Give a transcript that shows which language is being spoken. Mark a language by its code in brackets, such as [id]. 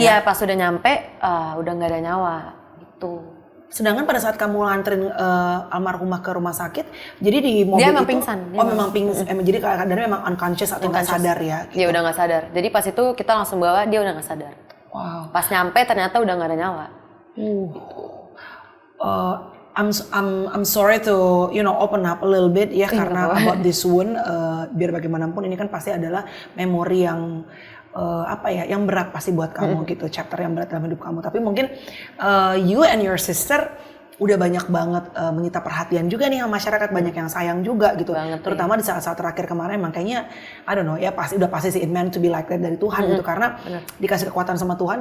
[id] Iya pas sudah nyampe udah nggak ada nyawa gitu. Sedangkan pada saat kamu nganterin almarhumah ke rumah sakit, jadi di mobil dia memang itu, pingsan. Memang pingsan. Jadi keadaannya memang unconscious atau nggak sadar ya? Gitu. Dia udah nggak sadar. Jadi pas itu kita langsung bawa, dia udah nggak sadar. Wow. Pas nyampe ternyata udah nggak ada nyawa. Gitu. [en] I'm sorry to open up a little bit ya karena about this wound. [id] Biar bagaimanapun ini kan pasti adalah memori yang yang berat pasti buat kamu gitu, chapter yang berat dalam hidup kamu. Tapi mungkin [en] you and your sister [id] udah banyak banget menyita perhatian juga nih sama masyarakat, banyak yang sayang juga gitu. Terutama di saat-saat terakhir kemarin, makanya [en] I don't know [id] ya udah pasti sih [en] it meant to be like that [id] dari Tuhan gitu karena dikasih kekuatan sama Tuhan.